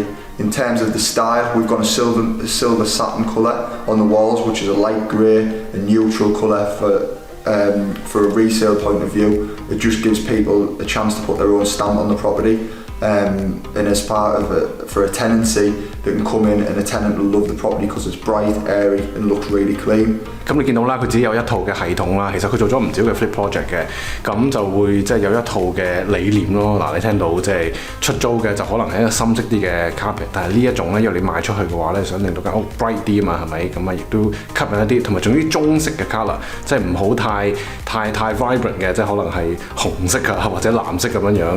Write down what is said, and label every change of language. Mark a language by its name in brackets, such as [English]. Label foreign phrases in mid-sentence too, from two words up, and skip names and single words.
[English] In terms of the style, we've got a silver satin colour on the walls, which is a light grey and neutral colour for a resale point of view. It just gives people a chance to put their own stamp on the property. And as part of for a tenancy, they can come in and a tenant will love the property because it's bright, airy and looks really clean. [Cantonese] 咁你見到啦，佢自己有一套嘅系統啦，其實佢做咗唔少嘅 [English] flip project [Cantonese] 嘅，咁就會即係有一套嘅理念咯。嗱，你聽到即係出租嘅就可能係一個深色啲嘅 carpet， 但係呢一種咧，因為你賣出去嘅話咧，想令到間屋 bright 啲啊嘛，係咪？咁啊，亦都吸引一啲，同埋仲有啲中式嘅 colour， 即係唔好太 vibrant 嘅，即係可能係紅色啊或者藍色咁樣。